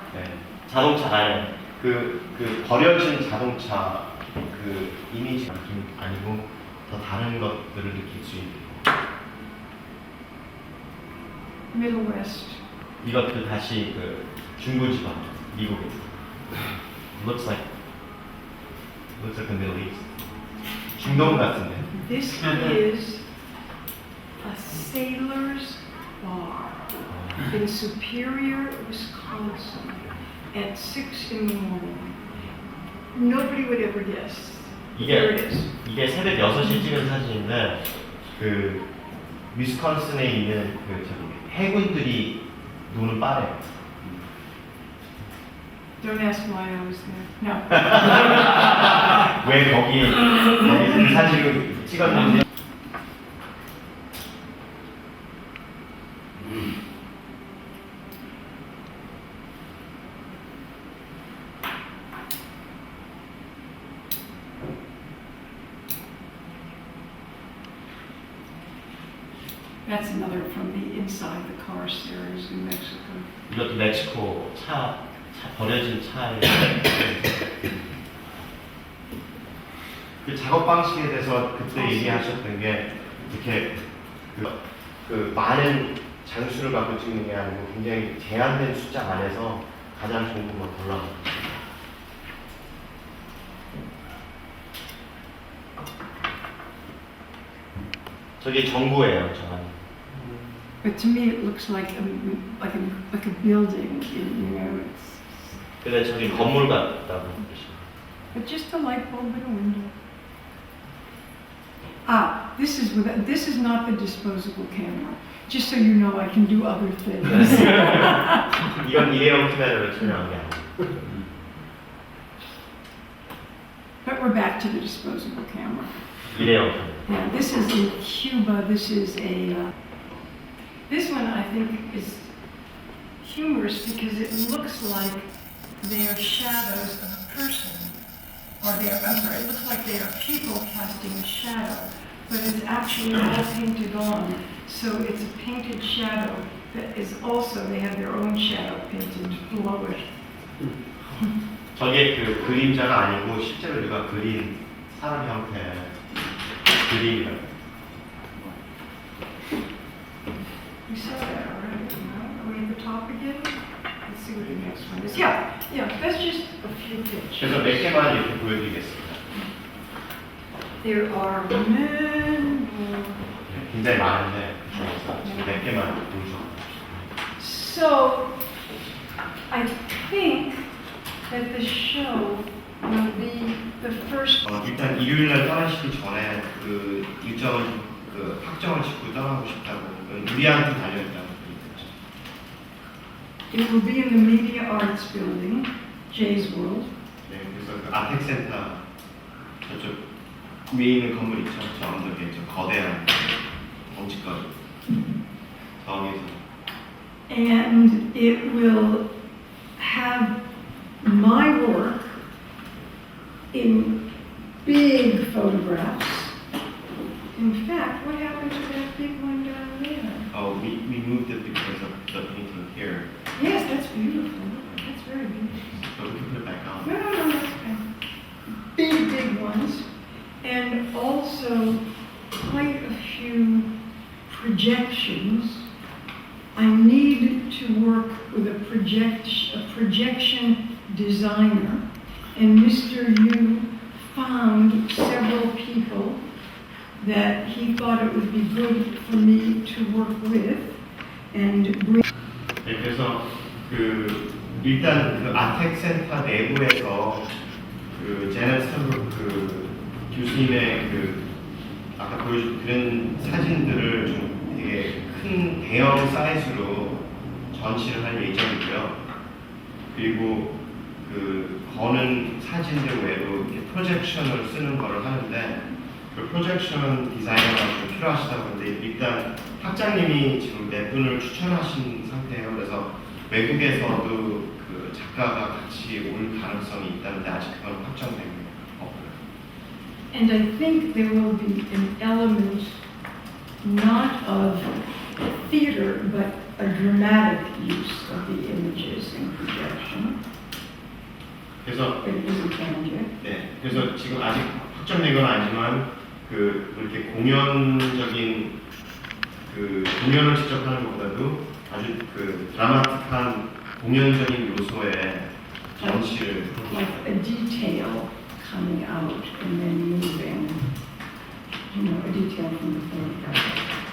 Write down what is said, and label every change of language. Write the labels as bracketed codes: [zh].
[ko] 네, 자동차 안에 버려진 자동차 이미지 아니고 더 다른 것들을 느낄 수 있는. [en] Middle West. [ko] 이것도 다시 중부 지방 미국에. [en] Looks like the Middle East. [ko] 중동 같은데. [en] This is a sailor's bar in Superior, Wisconsin at 6 in the morning. Nobody would ever guess. There it is. [ko] 이게 새벽 6시 찍은 사진인데 위스콘신에 있는 해군들이 노는 바래요. [en] Don't ask why I was there. No. [ko] 왜 거기 그 사진을 찍었는지. [en] That's another from the inside the car series in Mexico. [ko] 이것도 멕시코 버려진 차에 그 작업 방식에 대해서 그때 얘기하셨던 게 이렇게 많은 장수를 갖고 찍는 게 아니고 굉장히 제한된 숫자 안에서 가장 좋은 것만 골라. 저게 정부예요, 저 안에. [en] But to me, it looks like a building, you know, it's, [ko] 근데 저기 건물 같다고 뜻이에요. [en] but just a light bulb in a window. This is not the disposable camera. Just so you know, I can do other things. [ko] 이건 일회용 카메라로 촬영한 게 아니에요. [en] But we're back to the disposable camera. [ko] 일회용 카메라. [en] Yeah, this is in Cuba. This is this one I think is humorous because it looks like they are shadows of a person. It looks like they are people casting a shadow, but it's actually all painted on. So it's a painted shadow that is also, they have their own shadow painted below it. [ko] 저게 그 그림자가 아니고 실제로 우리가 그린 사람 형태의 그림이라고. [en] We saw that already, no? Are we at the top again? Let's see what the next one is. Yeah, that's just a few pictures. [ko] 그래서 몇 개만 이렇게 보여드리겠습니다. [en] There are many more. [ko] 굉장히 많은데 그중에서 지금 몇 개만 보여주세요. [en] So, I think that the show will be the first. [ko] 일단 일요일날 떠나시기 전에 그 일정을 그 확정을 짓고 떠나고 싶다고 우리한테 달려있다고. [en] It will be in the Media Arts Building, Jay's World. [ko] 네, 그래서 그 아텍센터 저쪽 위에 있는 건물 있죠? 저 언덕에 저 거대한 덩치거리 거기에서. [en] And it will have my work in big photographs. In fact, what happened to that big one down there? Oh, we moved it because of the painting here. Yes, that's beautiful. That's very beautiful. But we can put it back on. No, that's okay. Big ones. And also quite a few projections. I need to work with a projection designer. And Mr. Yu found several people that he thought it would be good for me to work with and bring. [ko] 네, 그래서 그 일단 그 아텍 센터 내부에서 그 제넷 스턴브룩 그 교수님의 그 아까 보여준 그런 사진들을 좀 되게 큰 대형 사이즈로 전시를 할 예정이고요. 그리고 그 거는 사진들 외에도 이렇게 프로젝션을 쓰는 거를 하는데 그 프로젝션 디자이너가 좀 필요하시다고 하는데 일단 학장님이 지금 몇 분을 추천하신 상태예요. 그래서 외국에서도 그 작가가 같이 올 가능성이 있다는데 아직 그건 확정된 게 없고요. [en] And I think there will be an element not of theater but a dramatic use of the images in projection. [ko] 그래서 [en] But it isn't planned yet. [ko] 네, 그래서 지금 아직 확정된 건 아니지만 그 이렇게 공연적인 그 공연을 직접 하는 것보다도 아주 그 드라마틱한 공연적인 요소의 전시를 [en] Like a detail coming out and then moving, a detail from the photograph.